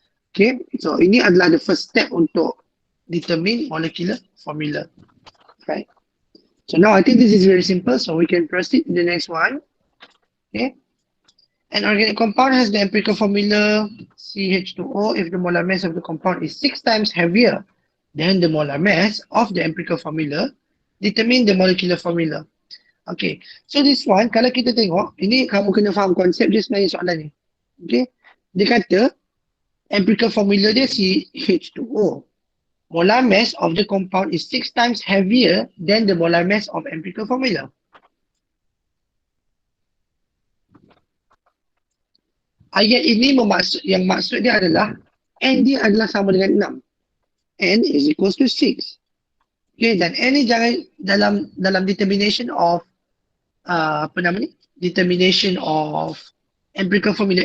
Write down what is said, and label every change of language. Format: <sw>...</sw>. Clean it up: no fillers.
<en>Okay, so</en> <ms>ini adalah</ms> <en>the first step untuk determine molecular formula. Right. So now I think this is very simple, so we can proceed to the next one. Okay. An organic compound has the empirical formula CH2O if the molar mass of the compound is 6 times heavier than the molar mass of the empirical formula. Determine the molecular formula. Okay, so this one,</en> <ms>kalau kita tengok, ini kamu kena faham konsep dia sebenarnya soalan ni. Okay, dia kata empirical formula dia CH2O.</ms> <en>Molar mass of the compound is 6 times heavier than the molar mass of empirical formula.</en> <ms>Ayat ini yang maksud dia adalah N dia adalah sama dengan 6.</ms> <en>N is equals to 6. Okay,</en> <ms>dan N ni jangan dalam</ms> <en>determination of determination of empirical formula.</en>